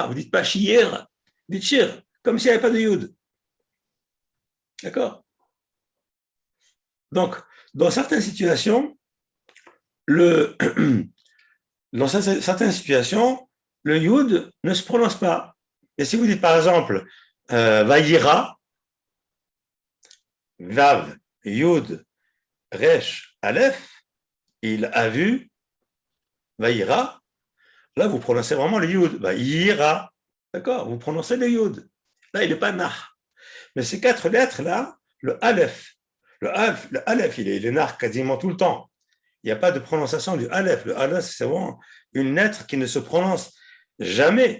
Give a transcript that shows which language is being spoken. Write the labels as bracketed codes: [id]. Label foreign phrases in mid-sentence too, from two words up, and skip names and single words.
[fr] Vous ne dites pas shir, vous dites shir, comme s'il n'y avait pas de yud. D'accord? Donc, dans certaines situations, le yud ne se prononce pas. Et si vous dites par exemple [he] vayira, vav, yud, Resh, Aleph, [fr] il a vu, Vaïra. Là, vous prononcez vraiment le Yud. Vaïra. D'accord? Vous prononcez le Yud. Là, il n'est pas Nah. Mais ces 4 lettres-là, le Aleph, le Aleph, il est Nah quasiment tout le temps. Il n'y a pas de prononciation du Aleph. Le Aleph, c'est vraiment une lettre qui ne se prononce jamais.